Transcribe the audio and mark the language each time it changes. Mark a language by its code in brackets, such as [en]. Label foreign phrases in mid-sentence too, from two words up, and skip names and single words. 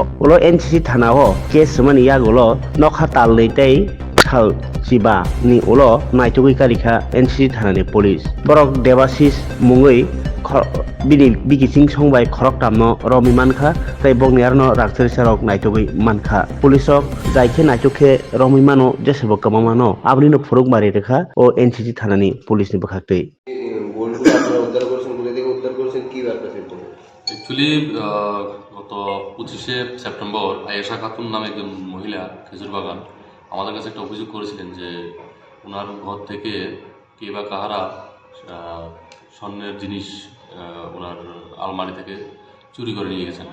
[brx] उलो एनसीसी थानाव केस मानि यागुलो नखा तालनैतै साल जिबा नि उलो नायथुगै कारिखा एनसीसी थानानि पुलिस बरक देवाशिष मुङै बिगिसिं संबाय खरक तामनो रमि मानखा तै बगनियारनो रांसाक रक नायथुगै मानखा पुलिसक जायखे नायथुखे रमि मानो जेसेबो कमामानो आबनिनो फुरुक मारि रेखा ও এনসিসি থানানি পুলিশনি বখাকতै [bn] গোল্ডগুলো আপনারা উদ্ধার করেছেন বলে থেকে উদ্ধার করেছেন কি ব্যাপার সেটা অ্যাকচুয়ালি গত 25শে সেপ্টেম্বর আয়েশা খাতুন নামে একজন মহিলা খেজুর বাগান আমাদের কাছে একটা অভিযোগ করেছিলেন যে ওনার ঘর থেকে কে বা কাহারা স্বর্ণের জিনিস ওনার আলমারি থেকে চুরি করে নিয়ে গেছেন।